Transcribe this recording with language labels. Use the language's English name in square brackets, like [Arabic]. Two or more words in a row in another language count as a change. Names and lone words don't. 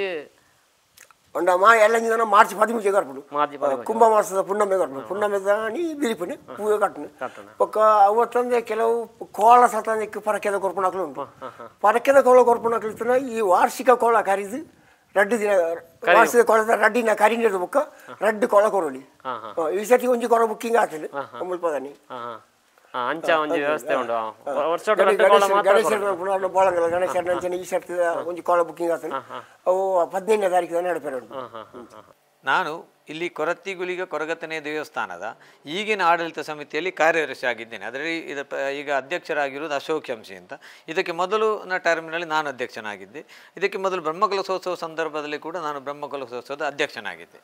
[Tulu] ಒಂಡ ಮಾ ಎಲ್ಲ ಜನ ಮಾರ್ಚ್ 13 ಗರ್ಪಡು ಕುಂಭ ಮಾಸದ ಪುಣ್ಣಮ್ಮೆ ಗರ್ಪಡು ಪುಣ್ಣಮ್ಮೆ ದಾನಿ ಬಿರಿಪುನೆ ಪೂವೆ ಕಟ್ಟನೆ ಒಕ್ಕ ಅವತ್ತಂದೆ ಕೆಲವು ಕೋಳ ಸತಾನಿಕ್ಕೆ ಪರಕೆದ ಕೊರ್ಪಣಕ್ಲು ಉಂಟು ಪರಕೆದ ಕೋಳ ಕೊರ್ಪಣಕ್ಲಿರ್ತನ ಈ ವಾರ್ಷಿಕ ಕೋಳ ಕರಿದು ರಡ್ಡು ದಿನ ವಾರ್ಷಿಕ ಕೋಳದ ರಡ್ಡಿನ ಕರಿನಿರ್ದು ಬುಕ್ಕ ರಡ್ಡು ಕೋಳ ಕೊರಲಿ ಈ ಸತಿ ಒಂಜಿ ಕೊರ ಬುಕ್ಕಿಂಗ್ ಆಗ್ತದೆ ಮುಲ್ಪದಾನಿ ಅಂಚ ಒಂಜಿ ವ್ಯವಸ್ಥೆ ಉಂಟು ಗಣೇಶನ ಬೋಳಂಗಲ ಗಣೇಶನ ಅಂಚನೆ ಈ ಸರ್ತಿ ಒಂಜಿ ಕೋಳ ಬುಕ್ಕಿಂಗ್ ಆಗ್ತದೆ ಅವು 15ನೇ ತಾರೀಕು ನಡಪೇರು [Kannada] ನಾನು ಇಲ್ಲಿ ಕೊರತ್ತಿಗುಳಿಗ ಕೊರಗತನೆ ದೇವಸ್ಥಾನದ ಈಗಿನ ಆಡಳಿತ ಸಮಿತಿಯಲ್ಲಿ ಕಾರ್ಯದರ್ಶಿ ಆಗಿದ್ದೇನೆ. ಅದರಲ್ಲಿ ಈಗ ಅಧ್ಯಕ್ಷರಾಗಿರುವುದು ಅಶೋಕ್ ಎಂಸಿ ಅಂತ. ಇದಕ್ಕೆ ಮೊದಲು ಟರ್ಮಿನಲ್ಲಿ ನಾನು ಅಧ್ಯಕ್ಷನಾಗಿದ್ದೆ. ಇದಕ್ಕೆ ಮೊದಲು ಬ್ರಹ್ಮಕಲಶೋತ್ಸವ ಸಂದರ್ಭದಲ್ಲಿ ಕೂಡ ನಾನು ಬ್ರಹ್ಮಕಲಶೋತ್ಸವದ ಅಧ್ಯಕ್ಷನಾಗಿದ್ದೆ.